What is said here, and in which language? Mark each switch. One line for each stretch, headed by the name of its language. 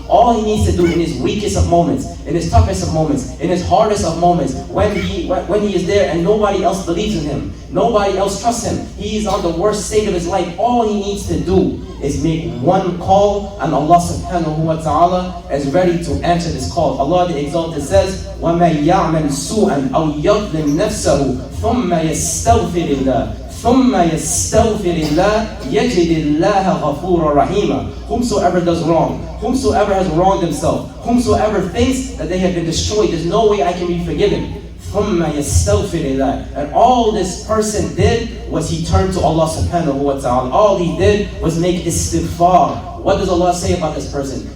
English: All he needs to do in his weakest of moments, in his toughest of moments, in his hardest of moments, when he is there and nobody else believes in him, nobody else trusts him, he is on the worst state of his life, all he needs to do is make one call, and Allah subhanahu wa ta'ala is ready to answer this call. Allah the Exalted says,
Arabic: وَمَنْ يَعْمَلْ سُوءًا أَوْ يَظْلِمْ نَفْسَهُ ثُمَّ يَسْتَغْفِرِ اللَّهِ ثُمَّ يَسْتَغْفِرِ اللَّهِ يَجِدِ اللَّهَ غَفُورًا رَحِيمًا.
English: Whomsoever does wrong, whomsoever has wronged himself, whomsoever thinks that they have been destroyed, there's no way I can be forgiven.
Arabic: ثُمَّ يَسْتَغْفِرِ اللَّهِ.
English: And all this person did was he turned to Allah subhanahu wa ta'ala. All he did was make istighfar. What does Allah say about this person?